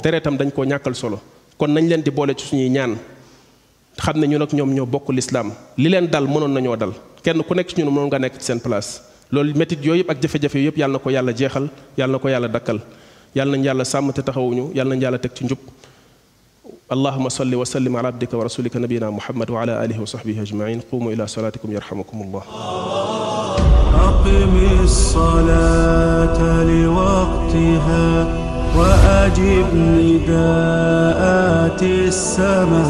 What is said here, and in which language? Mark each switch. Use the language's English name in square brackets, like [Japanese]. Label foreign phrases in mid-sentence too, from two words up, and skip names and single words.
[Wolof] deretam dañ koo ñàkkal solo kon nañ leen di boole ci suñuy ñaan xam ne ñun ak ñoom ñoo bokk lislaam li leen dal mënoon nañoo dal kenn ku nekk ci ñun mënoon nga nekk ci seen place loolu métit yooyu yëpp ak jafe-jafe yooyu yëpp yàlla na ko yàlla jeexal yàlla na ko yàlla dakkal yàlla nañ yàlla sàmm te taxawuñu yàlla nañ yàlla teg ci njub [Arabic] اللهم صل وسلم على عبدك ورسولك نبينا محمد وعلى آله وصحبه أجمعين قوموا إلى صلاتكم يرحمكم الله أقيمي الصلاة لوقتها وأجب نداءات السماء